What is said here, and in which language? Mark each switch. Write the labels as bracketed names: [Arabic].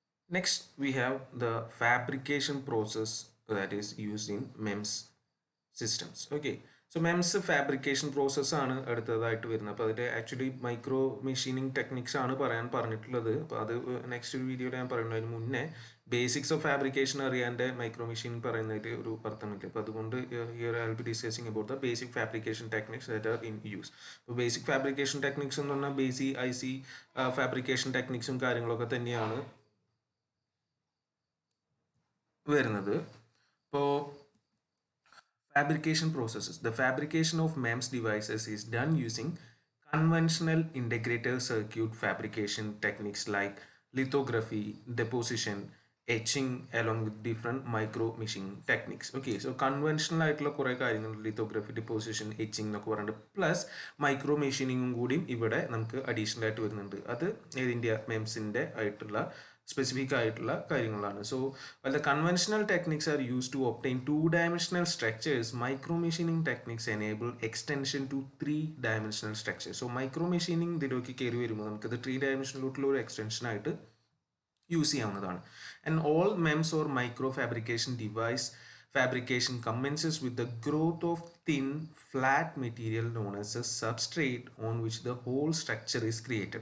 [English] Next, we have the fabrication process that is used in MEMS systems. Okay, so MEMS fabrication process [Malayalam] ആണ് അടുത്തതായിട്ട് വരുന്നത്. അപ്പോൾ അതിൻ്റെ actually micro machining techniques ആണ് പറഞ്ഞിട്ടുള്ളത്. അപ്പോൾ അത് നെക്സ്റ്റ് ഒരു വീഡിയോയിൽ ഞാൻ പറയുന്നത്. അതിന് മുന്നേ basics of fabrication അറിയാൻ്റെ micro machining പറയുന്നതിൽ ഒരു അർത്ഥമില്ല. അപ്പോൾ അതുകൊണ്ട് [English] Here I will be discussing about the basic fabrication techniques that are in use. [Malayalam] അപ്പോൾ ബേസിക് ഫാബ്രിക്കേഷൻ ടെക്നിക്സ് എന്ന് പറഞ്ഞാൽ ബേസിക് IC ഫാബ്രിക്കേഷൻ ടെക്നിക്സും കാര്യങ്ങളൊക്കെ തന്നെയാണ് വരുന്നത്. [English] ഇപ്പോൾ fabrication processes. The fabrication of MEMS devices is done using conventional integrated circuit fabrication techniques like lithography, deposition, etching along with different micro machining techniques. [Malayalam] Okay, so conventional ആയിട്ടുള്ള കുറേ കാര്യങ്ങൾ lithography, deposition, etching എന്നൊക്കെ പറഞ്ഞിട്ട് plus micro മെഷീനിങ്ങും കൂടിയും ഇവിടെ നമുക്ക് additional ആയിട്ട് വരുന്നുണ്ട്. അത് ഏതിൻ്റെ മെംസിൻ്റെ ആയിട്ടുള്ള specific ആയിട്ടുള്ള കാര്യങ്ങളാണ്. [English] So while the conventional techniques are used to obtain two-dimensional structures, micro machining techniques enable extension to three-dimensional structures. [Malayalam] So micro machining ഇതിലേക്ക് കയറി വരുമ്പോൾ നമുക്കത് 3-dimensional ഒരു എക്സ്റ്റൻഷൻ ആയിട്ട് യൂസ് ചെയ്യാവുന്നതാണ്. [English] And all MEMS or micro fabrication device fabrication commences with the growth of thin flat material known as a substrate on which the whole structure is created.